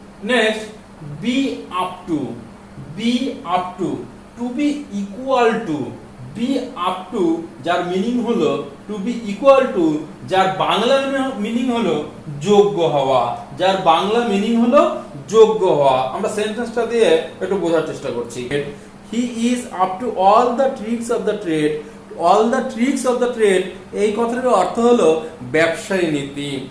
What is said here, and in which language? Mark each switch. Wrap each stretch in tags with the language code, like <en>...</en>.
<en>Next, be up to. Be up to, to be equal to. Be up to</en> <bn>যার meaning হলো</bn> <en>to be equal to,</en> <bn>যার Bangla meaning হলো যোগ্য হওয়া। যার বাংলা মিনিং হলো যোগ্য হওয়া। আমরা সেন্টেন্সটা দিয়ে একটু বোঝার চেষ্টা করছি।</bn> <en>He is up to all the tricks of the trade. All the tricks of the trade</en> <bn>এই কথাটার অর্থ হলো ব্যবসায়ী নীতি।</bn>